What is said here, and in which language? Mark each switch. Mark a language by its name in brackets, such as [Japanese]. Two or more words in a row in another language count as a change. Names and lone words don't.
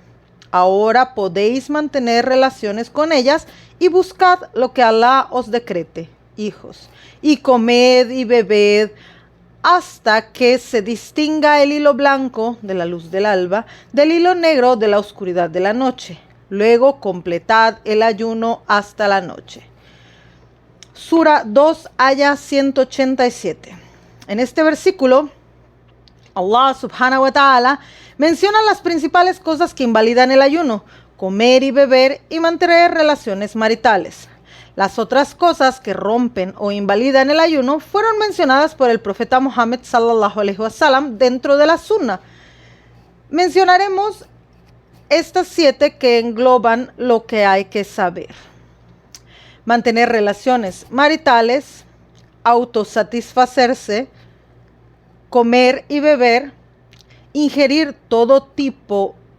[Spanish] Ahora podéis mantener relaciones con ellas y buscad lo que Alá os decrete, hijos, y comed y bebed hasta que se distinga el hilo blanco de la luz del alba del hilo negro de la oscuridad de la noche. Luego completad el ayuno hasta la noche. Sura 2, aya 187. En este versículo, [Arabic] الله سبحانه وتعالى [Spanish] menciona las principales cosas que invalidan el ayuno: comer y beber y mantener relaciones maritales. Las otras cosas que rompen o invalidan el ayuno fueron mencionadas por el profeta Muhammad [Arabic] صلى الله عليه وسلم [Spanish] dentro de la sunna. Mencionaremos estas 7 que engloban lo que hay que saber: mantener relaciones maritales, autosatisfacerse, comer y beber, ingerir todo tipo